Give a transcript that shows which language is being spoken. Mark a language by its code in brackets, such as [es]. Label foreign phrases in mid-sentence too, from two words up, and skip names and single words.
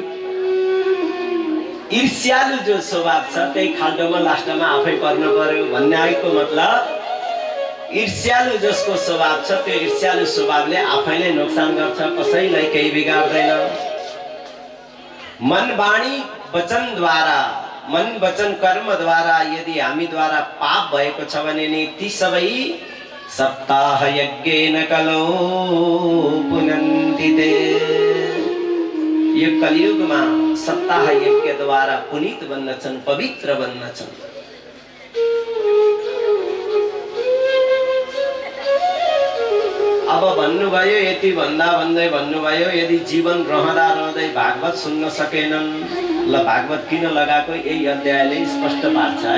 [ne] ईर्ष्यालु जो स्वभाव छ त्यही खाल्टोमा लास्टमा आफै पर्न पर्यो भन्ने आएको मतलब। ईर्ष्यालु जसको स्वभाव छ त्यो ईर्ष्यालु स्वभावले आफैले नोक्सान गर्छ, कसैलाई केही बिगार्दैन। मन, वाणी, वचन द्वारा, मन, वचन, कर्म द्वारा यदि हामी द्वारा पाप भएको छ भने नि ती सबै [sa] सप्ताह यज्ञेन कलो पुनन्ति ते। [ne] यो कलियुगमा सप्ताह यज्ञ द्वारा पुनीत बन्नछन्, पवित्र बन्नछन्। अब भन्नुभयो, यति भन्दा भन्दै भन्नुभयो, यदि जीवन रहँदा रहँदै भागवत सुन्न सकेनन्, ल भागवत किन लगाएको यही अध्यायले स्पष्ट पार्छ है।